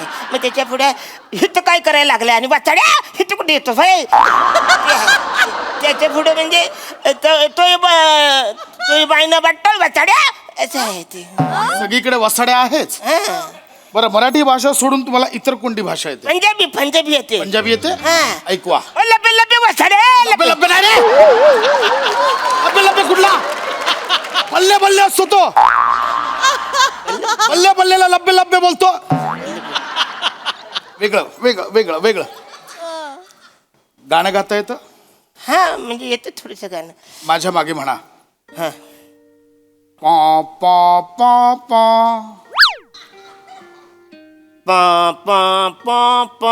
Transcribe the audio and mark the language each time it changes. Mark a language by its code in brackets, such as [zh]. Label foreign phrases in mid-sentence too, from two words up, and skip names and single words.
[mr] मग त्याच्या पुढे हिथं काय करायला लागलं आणि वाचाड्या हिथं कुठे येतो भाई. त्याच्या पुढे म्हणजे तो बाईनं वाटतो वाचाड्या असं आहे ते. सगळीकडे वसाड्या आहेच. हा. बरं, मराठी भाषा सोडून तुम्हाला इतर कोणती भाषा येते? पंजाबी येते. पंजाबी येते? हा. ऐकवा. ओ, लबे लबे वाचाड्या लब्बे लब्बे नाही रे. लब्बे लब्बे कुठला? [pa] ਬੱਲੇ ਬੱਲੇ [mr] असतो तो. बल्ले बल्लेला लब्बे लब्बे बोलतो. वेगळं वेगळं वेगळं वेगळं. गाणं गाता येतं? हा म्हणजे येतं थोडस गाणं. माझ्या मागे म्हणा. हा. पा पा पा पा. पा पा पा पा.